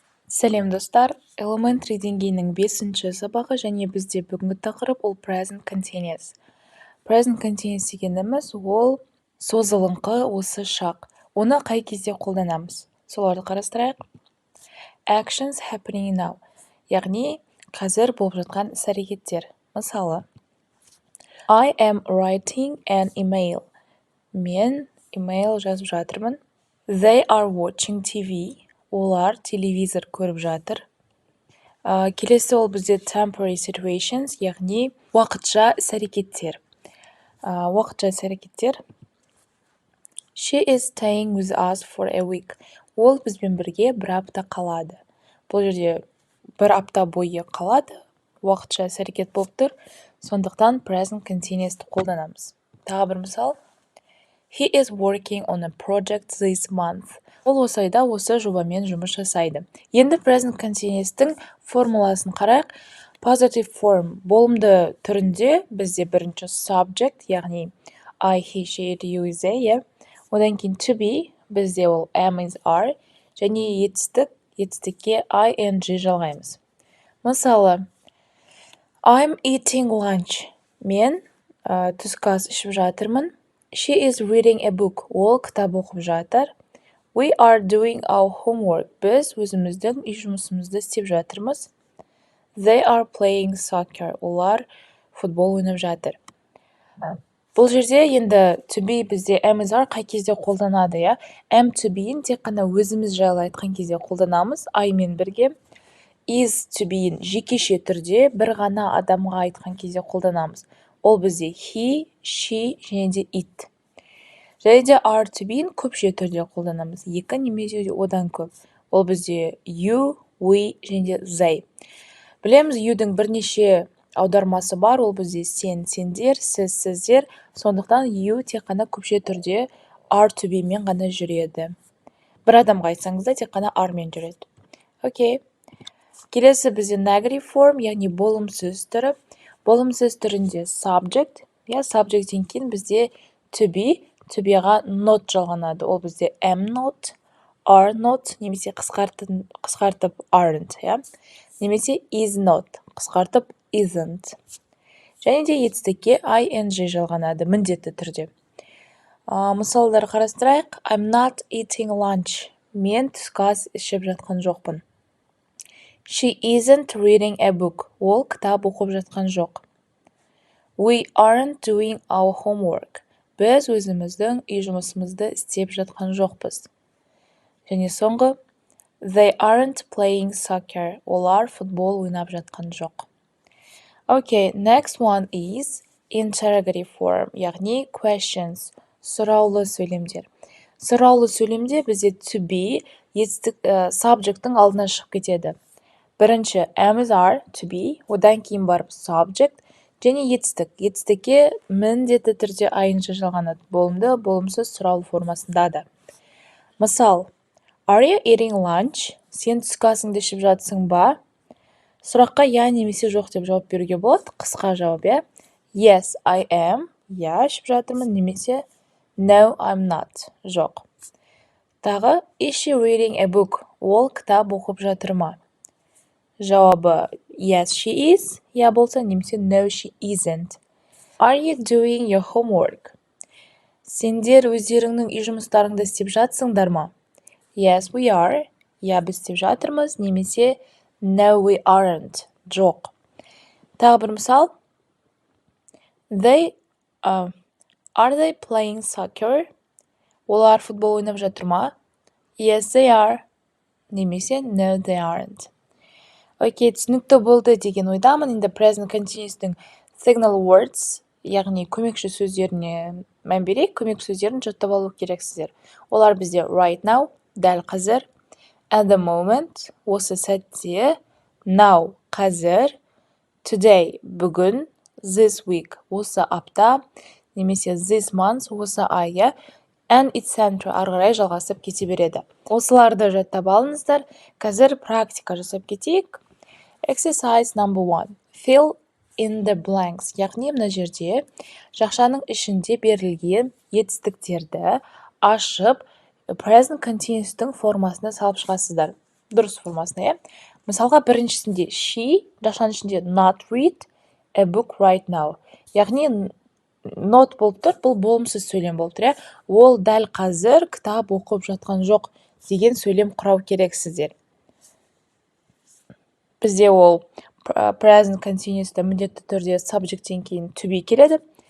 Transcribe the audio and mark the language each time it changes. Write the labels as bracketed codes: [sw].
[kk] Сәлем достар, Elementary деңгейінің 5-ші сабағы және бізде бүгінгі тақырып ол present continuous. Present continuous дегеніміз ол созылыңқы осы шақ. Оны қай кезде қолданамыз? Соларды қарастырайық. [en] Actions happening now, [kk] яғни қазір болып жатқан іс-әрекеттер. Мысалы, [en] I am writing an email. [kk] Мен email жазып жатырмын. [en] They are watching TV. [kk] Олар телевизор көріп жатыр. Келесі ол бізде temporary situations, яғни уақытша іс-әрекеттер. Уақытша іс-әрекеттер. [en] She is staying with us for a week. [kk] Ол бізбен бірге бір апта қалады. Бұл жерде бір апта бойы қалады. Уақытша іс-әрекет болып тұр. Сондықтан present continuous'ты қолданамыз. Тағы бір мысал. [en] He is working on a project this month. [kk] Ол осы айда осы жобамен жұмыс жасайды. Енді present continuous'тың формуласын қарайық. Positive form болымды түрінде бізде бірінші subject, яғни I, he, she, it, you, they. Одан кейін to be бізде ол am, is, are. Және етістікке ing жалғаймыз. Мысалы, [en] I'm eating lunch. [kk] Мен түскі ас ішіп жатырмын. [en] She is reading a book. [kk] Ол кітап оқып жатыр. [en] We are doing our homework. [kk] Біз өзіміздің үй жұмысымызды істеп жатырмыз. [en] They are playing soccer. [kk] Олар футбол ойнап жатыр. Бұл жерде енді to be бізде am, is, are қай кезде қолданады, я? Am to be'ін тек қана өзіміз жайлы айтқан кезде қолданамыз, I мен бірге. Is to be'ін жекеше түрде бір ғана адамға айтқан кезде қолданамыз. Ол бізде he, she және де it. Және де are to be'ін көпше түрде қолданамыз. Екі немесе одан көп. Ол бізде you, we және де they. Білеміз, you'дің бірнеше аудармасы бар. Ол бізде сен, сендер, сіз, сіздер. Сондықтан you тек қана көпше түрде are to be мен ғана жүреді. Бір адамға айтсаңыз да тек қана are мен жүреді. Окей. Келесі бізде negative form, яғни болымсыз түрі. Болымсыз түрінде subject, subject'тен кейін бізде to be'ға not жалғанады. Ол бізде am not, are not, немесе қысқартып aren't, немесе is not, қысқартып isn't. Және де етістікке ing жалғанады міндетті түрде. Мысалдар қарастырайық. [en] I'm not eating lunch. [kk] Мен түскі ас ішіп жатқан жоқпын. [en] She isn't reading a book. [kk] Ол кітап оқып жатқан жоқ. [en] We aren't doing our homework. [kk] Біз өзіміздің үй жұмысымызды істеп жатқан жоқпыз. Және соңғы, [en] they aren't playing soccer. [kk] Олар футбол ойнап жатқан жоқ. [en] Okay, next one is interrogative form, [kk] яғни [en] questions, [kk] сұраулы сөйлемдер. Сұраулы сөйлемде бізде to be subject'тың алдына шығып кетеді. Бірінші am, is, are, to be, одан кейін барып subject, және етістік. Етістікке міндетті түрде ing жалғанады. Болымды, болымсыз сұраулы формасында да. Мысал, [en] are you eating lunch? [kk] Сен түскі асыңды ішіп жатсың ба? Сұраққа я немесе жоқ деп жауап беруге болады. Қысқа жауап, [en] Yes, I am. [kk] Я ішіп жатырмын. Немесе [en] No, I'm not. [kk] Жоқ. Тағы, [en] is she reading a book? [kk] Ол кітап оқып жатыр ма? Жауабы [en] yes, she is, [kk] я болса, немесе [en] no, she isn't. Are you doing your homework? [kk] Сендер өздеріңнің үй жұмыстарыңды істеп жатсыңдар ма? [en] Yes, we are. [kk] Я біз істеп жатырмыз, немесе [en] no, we aren't. [kk] Жоқ. Тағы бір мысал. [en] Are they playing soccer? [kk] Олар футбол ойнап жатыр ма? [en] Yes, they are. [kk] Немесе [en] no, they aren't. [kk] Окей, түсінікті болды деген ойдамын. Енді present continuous'тың signal words, яғни көмекші сөздеріне мән берейік. Көмекші сөздерін жаттап алу керексіздер. Олар бізде right now, дәл қазір, at the moment, осы сәтте, now, қазір, today, бүгін, this week, осы апта, немесе this month, осы ай, and etc. ары қарай жалғасып кете береді. Осыларды жаттап алыңыздар. Қазір практика жасап кетейік. [en] Exercise number 1. Fill in the blanks. [kk] Яғни мына жерде жақшаның ішінде берілген етістіктерді ашып present continuous'тың формасына салып шығасыздар. дұрыс формасына, иә. Мысалға, біріншісінде she, жақшаның ішінде not read a book right now. Яғни, not болып тұр, бұл болымсыз сөйлем болып тұр, иә. Ол дәл қазір кітап оқып жатқан жоқ деген сөйлем құрау керексіздер. Бізде ол present continuous'та міндетті түрде subjecттен кейін to be келеді.